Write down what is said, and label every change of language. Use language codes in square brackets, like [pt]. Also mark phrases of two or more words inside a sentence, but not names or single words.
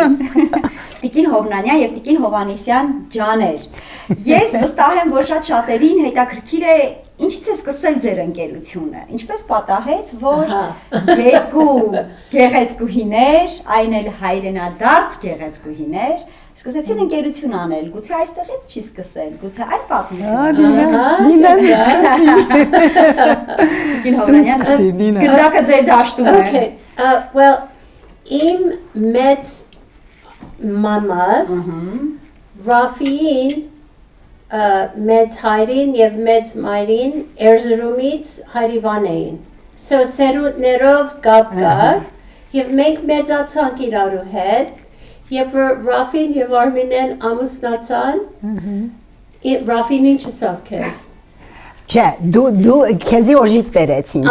[hy] Տիկին Հովնանյան եւ Տիկին Հովանեսյան ջաներ։ Ես վստահ եմ, որ շատ շատերին հետաքրքիր է ինչից է սկսել ձեր ընկերությունը։ Ինչպես պատահեց, որ երկու գեղեցկուհիներ, այն էլ հայրենադարձ գեղեցկուհիներ, սկսեցին ընկերություն անել։ Գուցե այստեղից չի սկսել, գուցե այդ պատմությունը։ Նինան սկսի։ Տիկին Հովնանյան, գնդակը ձեր դաշտում է։ [en] Okay. Well, [hy] իմ մեծ մամաս, Rafiin, մեծ հայրին եւ մեծ մայրին Erzurumից Հարիվան էին։ So սերունդներով կապ կար եւ մենք մեծացանք իրարու հետ եւ Rafin եւ Arminen ամուսնացան։ Rafin ինչ ասավ քեզ։ Չէ, դու քեզի օժիտ բերեց ինձ։